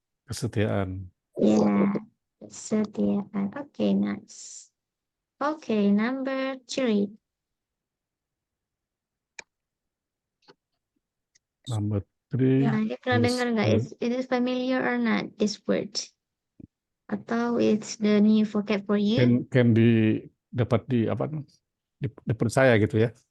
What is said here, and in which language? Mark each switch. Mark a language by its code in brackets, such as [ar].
[id] Kesetiaan. [en] yeah, kesetiaan. Okay, nice. Okay, number 3. Number 3. [id] Nah, ini pernah dengar nggak? [en] Is it familiar or not this word? [id] Atau [en] it's the new vocab for you? [id] Can dapat dipercaya gitu ya?